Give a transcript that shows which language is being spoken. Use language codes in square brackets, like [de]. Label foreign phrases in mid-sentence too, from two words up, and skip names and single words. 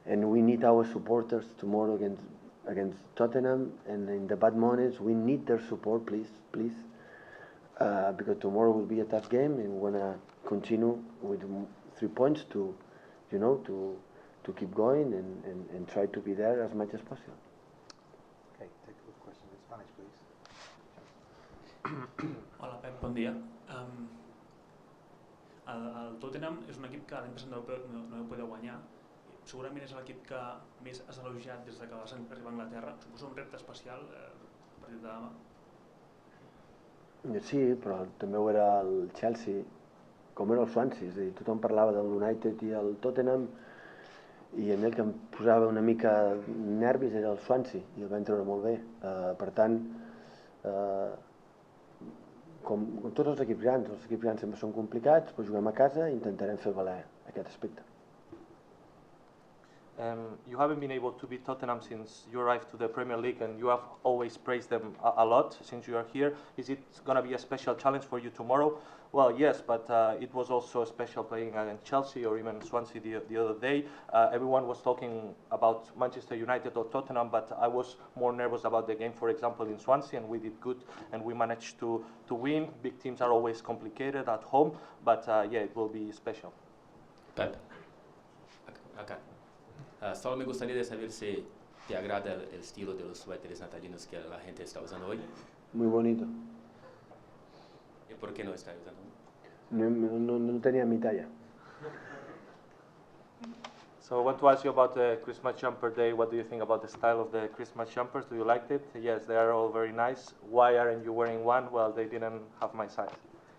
[en] and we need our supporters tomorrow against Tottenham, and in the bad moments we need their support, please, because tomorrow will be a tough game, and we wanna continue with 3 points to keep going and try to be there as much as possible. Okay, take a question in Spanish, please. [ca] Hola Pep, bon dia. El Tottenham és un equip que l'any passat no vau poder guanyar. Segurament és l'equip que més has elogiat des que vas arribar a Anglaterra. Suposo un repte especial el partit de demà. Sí, però també ho era el Chelsea, com era el Swansea, és a dir, tothom parlava del United i el Tottenham, i a mi el que em posava una mica nervis era el Swansea, i el vam treure molt bé. Per tant, com tots els equips grans sempre són complicats, però juguem a casa i intentarem fer valer aquest aspecte. [en] You haven't been able to beat Tottenham since you arrived to the Premier League, and you have always praised them a lot since you are here. Is it going to be a special challenge for you tomorrow? Well, yes, but it was also special playing against Chelsea or even Swansea the other day. Everyone was talking about Manchester United or Tottenham, but I was more nervous about the game, for example, in Swansea, and we did good, and we managed to win. Big teams are always complicated at home, but yeah, it will be special. [es] Pep, acá. Solo me gustaría de saber si te agrada el estilo de los suéteres natalinos que la gente está usando hoy. Muy bonito. ¿Y por qué no está usando? No tenía mi talla. [en] So I want to ask you about the Christmas jumper day. What do you think about the style of the Christmas jumpers? Do you like it? Yes, they are all very nice. Why aren't you wearing one? Well, they didn't have my size.